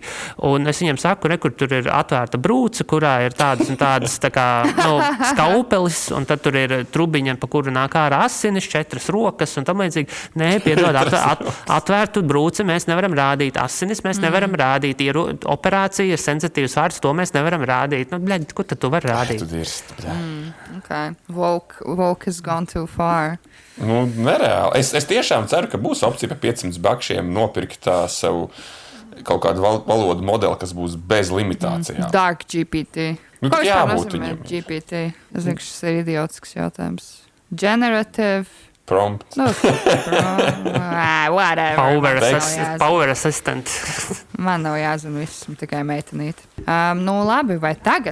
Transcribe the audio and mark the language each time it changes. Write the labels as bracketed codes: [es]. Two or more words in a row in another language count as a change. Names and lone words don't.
[lv] Un es viņam saku, kur tur ir atvērta brūce, kurā ir tādas un tādas tā kā, skaupelis, un tad tur ir trubiņa, pa kuru nāk ārā asinis, 4 rokas, un tam līdzīgi. Nē, piedod, atvērtu brūci mēs nevaram rādīt, asinis mēs nevaram rādīt, operācija, sensitīvs vārds, to mēs nevaram rādīt. Bļaļ, ko tad tu vari rādīt? [en] Okay. Woke has gone too far. [lv] Nereāli. Es tiešām ceru, ka būs opcija par $500 nopirkt sev kaut kādu valodu modeli, kas būs bez limitācijām. [en] Dark GPT. Ko [lv] jābūt viņam? GPT? Es zinu, šis ir idiotisks jautājums. [en] Generative. Prompt. Whatever. Power assistant. [lv] Man nav jāzina viss, tikai meitenīte. Labi, vai tagad?